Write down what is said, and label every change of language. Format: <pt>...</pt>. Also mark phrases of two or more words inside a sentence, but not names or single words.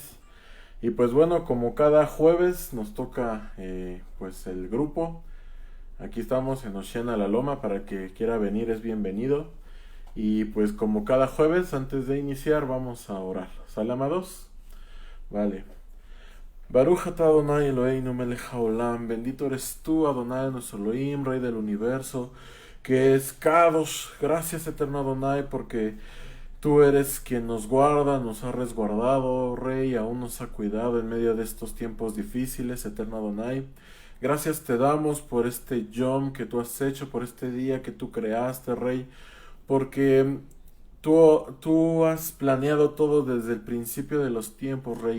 <es>Y pues bueno, como cada jueves nos toca pues el grupo. Aquí estamos en Oceana La Loma, para que quiera venir es bienvenido. Y pues como cada jueves, antes de iniciar, vamos a orar. ¿Sale, amados? Vale.</es> <he>ברוך אתה אדוני אלוהינו מלך העולם,</he> <es>bendito eres tú, Adonai nuestro Elohim, Rey del universo, que es Kadosh. Gracias, eterno Adonai, porque tú eres quien nos guarda, nos ha resguardado, Rey, aún nos ha cuidado en medio de estos tiempos difíciles, eterno Adonai. Gracias te damos por este Yom que tú has hecho, por este día que tú creaste, Rey, porque tú has planeado todo desde el principio de los tiempos, Rey.</es>